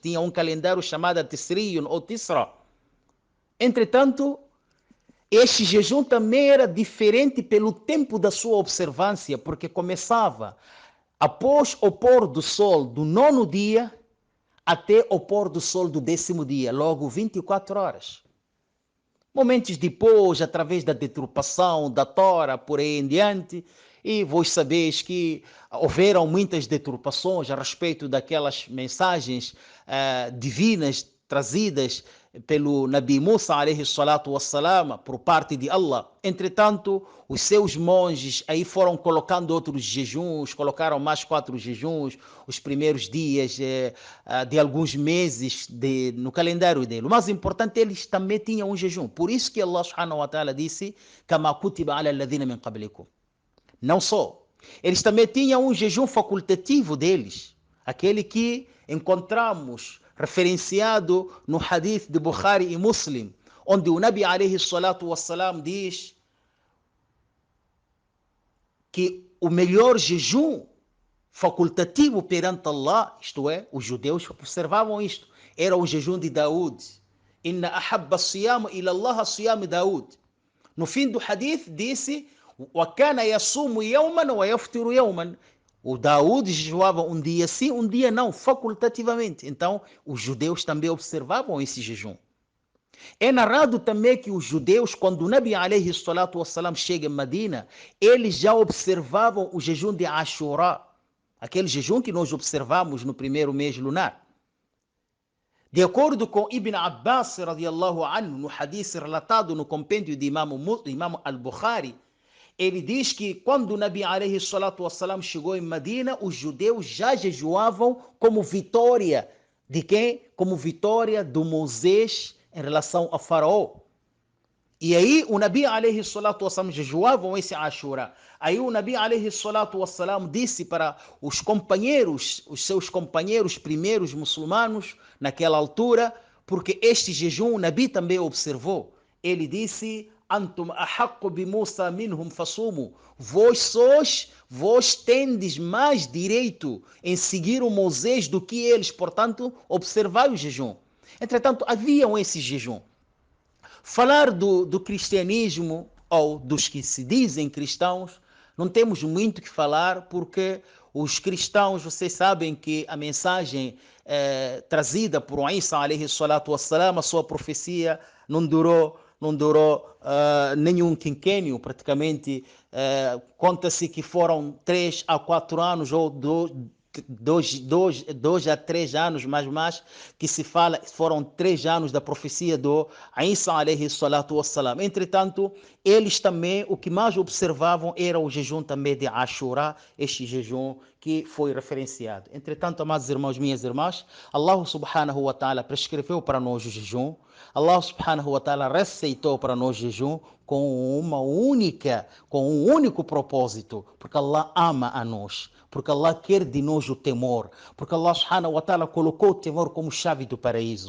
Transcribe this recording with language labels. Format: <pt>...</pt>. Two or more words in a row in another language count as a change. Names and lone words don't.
<pt>Tinha um calendário chamado Tisriyun ou Tisra. Entretanto, este jejum também era diferente pelo tempo da sua observância, porque começava após o pôr do sol do 9º dia até o pôr do sol do 10º dia, logo 24 horas. Momentos depois, através da deturpação da Tora, por aí em diante, e vós sabeis que houveram muitas deturpações a respeito daquelas mensagens divinas trazidas pelo Nabi Musa</pt> <ar>عليه الصلاة والسلام</ar> <pt>por parte de Allah. Entretanto, os seus monges aí foram colocando outros jejuns, colocaram mais 4 jejuns, os primeiros dias de alguns meses no calendário dele. O mais importante, eles também tinham um jejum. Por isso que Allah</pt> <ar>سبحانه وتعالى</ar> <pt>disse:</pt> <ar>"كما كتب على الذين من قبلكم."</ar> <pt>Não só, eles também tinham um jejum facultativo deles, aquele que encontramos referenciado no hadith de Bukhari e Muslim, onde o Nabi</pt> <ar>عليه الصلاة والسلام</ar> <pt>diz que o melhor jejum facultativo perante Allah, isto é, os judeus observavam isto, era o jejum de Daud.</pt> <ar>إن أحب صيام إلى الله صيام داود.</ar> <pt>No fim do hadith disse:</pt> <ar>"وكان يصوم يوما ويفطر يوما."</ar> <pt>O Daud jejuava um dia sim, um dia não, facultativamente. Então, os judeus também observavam esse jejum. É narrado também que os judeus, quando o Nabi</pt> <ar>عليه الصلاة والسلام</ar> <pt>chega em Medina, eles já observavam o jejum de Ashura, aquele jejum que nós observamos no primeiro mês lunar. De acordo com Ibn Abbas</pt> <ar>رضي الله عنه,</ar> <pt>no hadith relatado no compêndio de Imam al-Bukhari, ele diz que quando o Nabi</pt> <ar>عليه الصلاة والسلام</ar> <pt>chegou em Medina, os judeus já jejuavam como vitória de quem? Como vitória do Moisés em relação a Faraó. E aí o Nabi</pt> <ar>عليه الصلاة والسلام</ar> <pt>jejuavam esse Ashura. Aí o Nabi</pt> <ar>عليه الصلاة والسلام</ar> <pt>disse para os companheiros, os seus companheiros primeiros muçulmanos naquela altura, porque este jejum o Nabi também observou. Ele disse:</pt> <ar>أنتم أحق بموسى منهم فصوموا.</ar> <pt>Vós tendes mais direito em seguir o Moisés do que eles, portanto, observai o jejum. Entretanto, haviam esse jejum. Falar do cristianismo, ou dos que se dizem cristãos, não temos muito que falar, porque os cristãos, vocês sabem que a mensagem trazida por Isa,</pt> <ar>عليه الصلاة والسلام,</ar> <pt>a sua profecia não durou nenhum quinquênio, praticamente. Conta-se que foram 3 a 4 anos, ou 2 a 3 anos, mais que se fala, foram 3 anos da profecia do Isa</pt> <ar>عليه الصلاة والسلام.</ar> <pt>Entretanto, eles também, o que mais observavam era o jejum também de Ashura, este jejum que foi referenciado. Entretanto, amados irmãos, minhas irmãs, Allah</pt> <ar>سبحانه وتعالى</ar> <pt>prescreveu para nós o jejum. Allah</pt> <ar>سبحانه وتعالى</ar> <pt>receitou para nós o jejum com um único propósito, porque Allah ama a nós, porque Allah quer de nós o temor, porque Allah</pt> <ar>سبحانه وتعالى</ar> <pt>colocou o temor como chave do paraíso.</pt>